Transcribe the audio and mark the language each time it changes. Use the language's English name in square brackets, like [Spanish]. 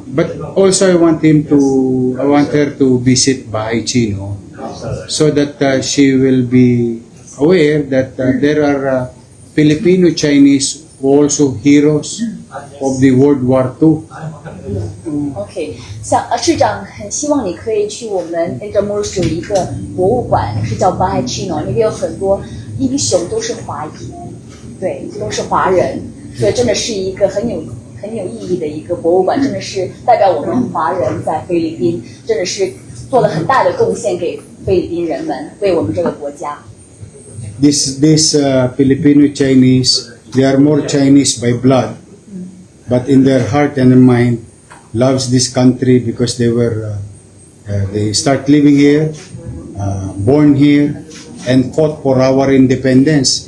[English] But also I want her to visit Bahay Chino so that she will be aware that there are Filipino-Chinese also heroes of the World War II. [Chinese] OK， 像市长很希望你可以去我们 Intramuros 有一个博物馆，是叫 Bahay Chino， 里面有很多英雄都是华裔，对，都是华人，所以真的是一个很有意义的一个博物馆，真的是代表我们华人在菲律宾，真的是做了很大的贡献给菲律宾人们，为我们这个国家。 [English] This Filipino-Chinese, they are more Chinese by blood, but in their heart and mind, loves this country because they start living here, born here, and fought for our independence.